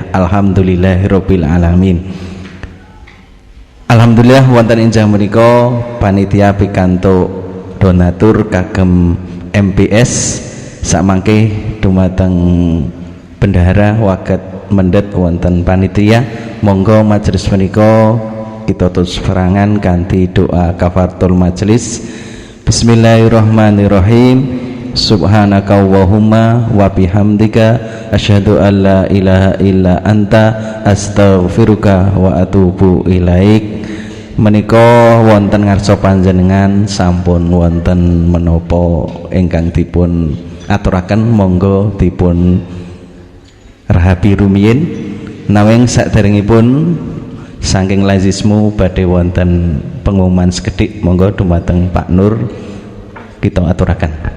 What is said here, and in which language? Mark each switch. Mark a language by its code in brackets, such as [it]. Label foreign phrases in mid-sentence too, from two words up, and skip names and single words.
[ar] الحمد لله رب العالمين. [jv] Alhamdulillah wonten enjang menika panitia pikantuk donatur kagem MPS sakmangke dumateng bendahara waket mendhet wonten panitia. Monggo majelis menika kita tutup serangan kanthi doa [ar] كفارة المجلس. بسم الله الرحمن الرحيم. سبحانك اللهم وبحمدك أشهد أن لا إله إلا أنت أستغفرك وأتوب إليك. [jv] Menika wonten ngarsa panjenengan sampun wonten menapa ingkang dipun aturaken, monggo dipun rahabi rumiyin. Nawing saderengipun saking lazismu badhe wonten pengumuman sekedhik, monggo dumateng Pak Nur kita aturaken.